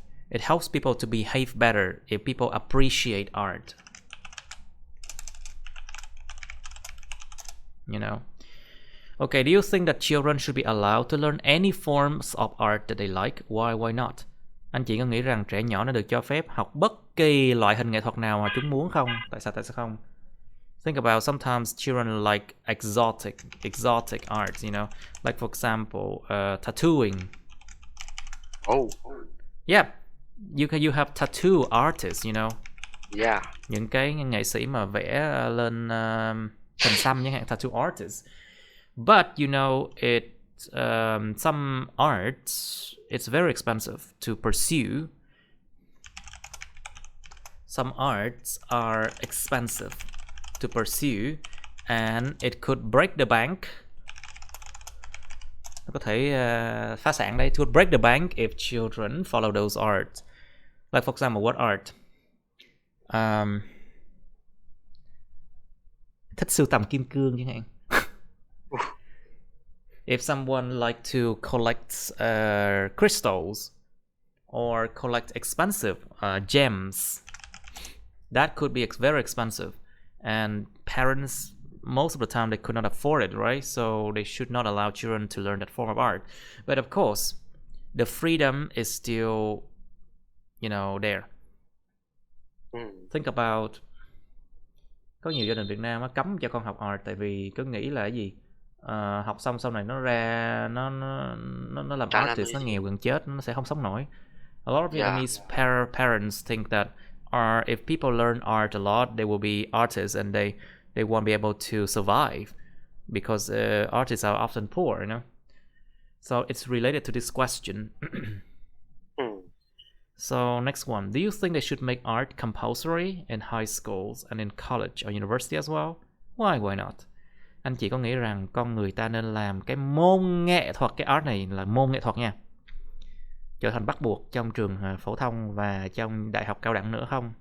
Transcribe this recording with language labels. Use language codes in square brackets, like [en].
[en] It helps people to behave better if people appreciate art. Okay, do you think that children should be allowed to learn any forms of art that they like? Why not? [vi] Anh chị có nghĩ rằng trẻ nhỏ nó được cho phép học bất kỳ loại hình nghệ thuật nào mà chúng muốn không? Tại sao không? [en] Think about sometimes children like exotic arts, like for example, tattooing. Oh. Yeah, you have tattoo artists, Yeah. [vi] Những cái nghệ sĩ mà vẽ lên hình xăm chẳng hạn, [en] tattoo artists. But some arts, it's very expensive to pursue. Some arts are expensive to pursue, and it could break the bank. [vi] Nó có thể phá sản đây. [en] It could break the bank if children follow those arts. Like for example, what art? [vi] Thích sưu tầm kim cương chẳng hạn. [en] If someone like to collect crystals or collect expensive gems, that could be very expensive. And parents, most of the time, they could not afford it, right? So they should not allow children to learn that form of art. But of course, the freedom is still, there. Think about, [vi] có nhiều gia đình Việt Nam cấm cho con học art tại vì cứ nghĩ là cái gì, học xong sau này nó ra nó làm artist, nó nghèo gần chết, nó sẽ không sống nổi. [en] A lot of Vietnamese parents think that if people learn art a lot, they will be artists and they won't be able to survive because artists are often poor, So it's related to this question. So next one, do you think they should make art compulsory in high schools and in college or university as well? Why not? [vi] Anh chị có nghĩ rằng con người ta nên làm cái môn nghệ thuật, cái art này là môn nghệ thuật nha, trở thành bắt buộc trong trường phổ thông và trong đại học cao đẳng nữa không?